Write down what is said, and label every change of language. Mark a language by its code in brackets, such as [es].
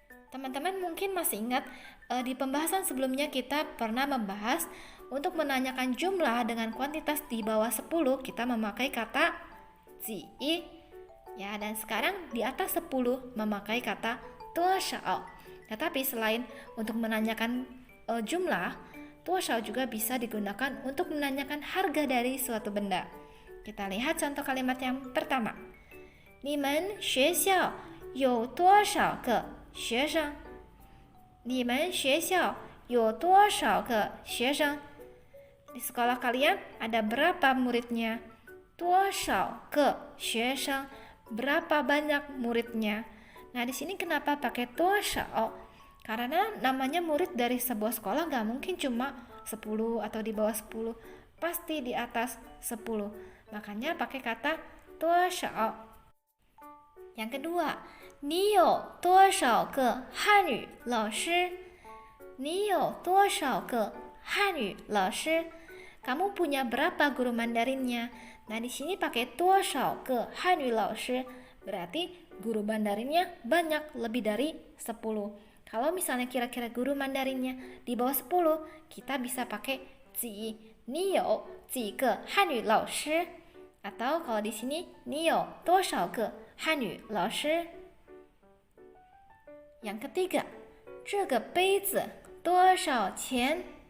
[id] Teman-teman mungkin masih ingat di pembahasan sebelumnya kita pernah membahas untuk menanyakan jumlah dengan kuantitas di bawah 10 kita memakai kata 几. Ya, dan sekarang di atas 10 memakai kata 多少. Tetapi selain untuk menanyakan jumlah, 多少 juga bisa digunakan untuk menanyakan harga dari suatu benda. Kita lihat contoh kalimat yang pertama. [zh] 你们学校有多少个学生? 你们学校有多少个学生? [id] Di sekolah kalian ada berapa muridnya? [zh] 多少个学生? [id] Berapa banyak muridnya? Nah, di sini kenapa pakai 多少?Karena namanya murid dari sebuah sekolah nggak mungkin cuma 10 atau di bawah 10, pasti di atas 10. Makanya pakai kata 多少. Yang kedua, [zh] 你有多少个汉语老师? 你有多少个汉语老师? [id] Kamu punya berapa guru Mandarinnya? Nah, di sini pakai [zh] 多少个汉语老师, [id] berarti guru Mandarinnya banyak, lebih dari 10. Kalau misalnya kira-kira guru Mandarinnya di bawah 10, kita bisa pakai 几, [zh] 你有几个汉语老师? [id] Atau kalau di sini [zh] 你有多少个汉语老师? [id] Yang ketiga, [zh] 这个杯子多少钱?